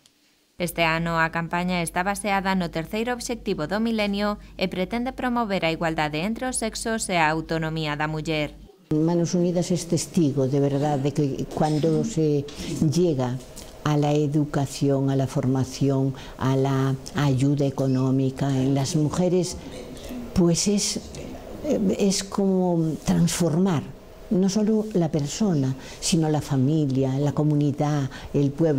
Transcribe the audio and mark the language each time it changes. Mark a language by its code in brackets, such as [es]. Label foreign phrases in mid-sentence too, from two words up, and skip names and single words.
[gl] Este ano, a campaña está baseada no terceiro obxectivo do milenio e pretende promover a igualdade entre os sexos e a autonomía da muller. [es] Manos Unidas es testigo, de verdad, de que cuando se llega a la educación, a la formación, a la ayuda económica en las mujeres, pues es como transformar no solo la persona, sino la familia, la comunidad, el pueblo.